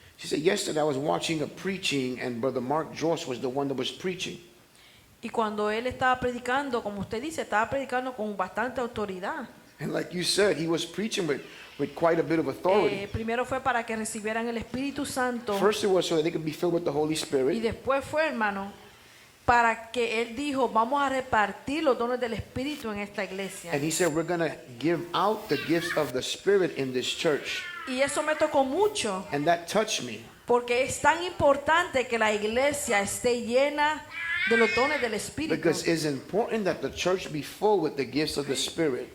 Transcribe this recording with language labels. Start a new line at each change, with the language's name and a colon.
English: She said, yesterday I was watching a preaching and Brother Mark Joss was the one that was preaching.
Spanish: Y cuando él estaba predicando, como usted dice, estaba predicando con bastante autoridad.
English: And like you said, he was preaching with quite a bit of authority.
Spanish: Primero fue para que recibieran el Espíritu Santo.
English: First it was so that they could be filled with the Holy
Spanish: Y
English: Spirit.
Spanish: después fue, hermano, para que él dijo, vamos a repartir los dones del Espíritu en esta iglesia.
English: And he said, we're going to give out the gifts of the Spirit in this church.
Spanish: Y eso me tocó mucho,
English: And that touched me.
Spanish: porque es tan importante que la iglesia esté llena de los dones del Espíritu.
English: Because it's important that the church be full with the gifts of the Spirit.